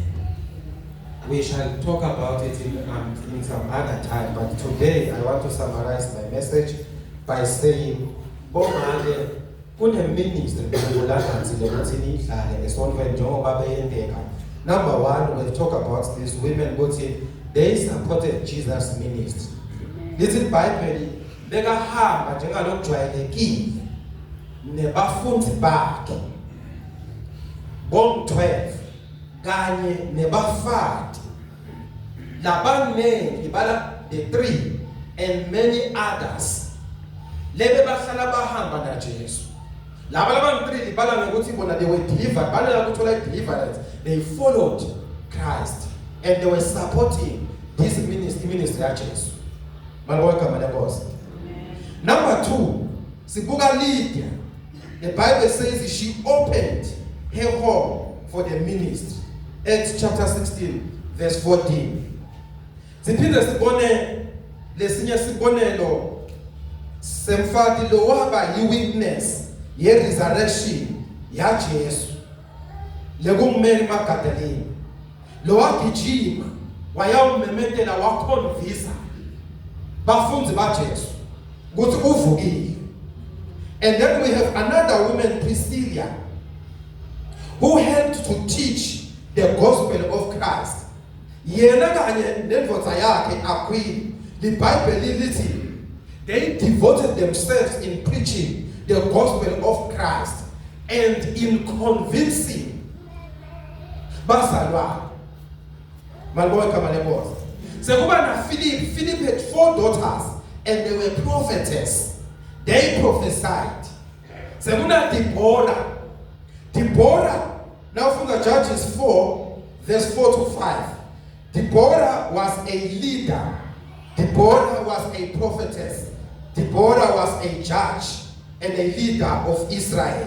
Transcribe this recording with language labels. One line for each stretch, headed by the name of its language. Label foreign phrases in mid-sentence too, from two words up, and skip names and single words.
English: We shall talk about it in some other time, but today I want to summarize my message by saying, number 1, we'll talk about these women, they supported Jesus' ministry. This is Bible.
Swati: Bekahamba njengalojwayelekile nebafundi bakhe bom-12 kanye nebafati labanengi bala
English: the 3 and many others
Swati: lebe bahlala bahamba naJesu. Laba laban-3 libala ngokuthi bona
English: they were delivered,
Swati: bana ukuthola deliverance.
English: They followed Christ and they were supporting this ministry yaJesu.
Swati: Malibonke Nkosi. Number 2, Sibuga Lydia.
English: The Bible says she opened her home for the ministry. Acts chapter 16, verse 14.
Swati: Siphinde sibone lesinye sibonelo semfati lo waba yi-witness ye-resurrection yaJesu. Lekungumeli Magdalene. Lo wagijima wayawumemetela wakhonvisa bafundi baJesu.
English: And then we have another woman, Priscilla, who helped to teach the gospel of Christ.
Swati: yena kanye nendvodza yakhe Aquila, libhayibheli lithi
English: they devoted themselves in preaching the gospel of Christ and in convincing bazalwane.
Swati: Malibona igama lenkosi. Sekuba na
English: Philip had 4 daughters and they were prophetess. They prophesied. Sekuna Deborah, now from the Judges 4, verse 4 to 5. Deborah was a leader. Deborah was a prophetess. Deborah was a judge and a leader of Israel.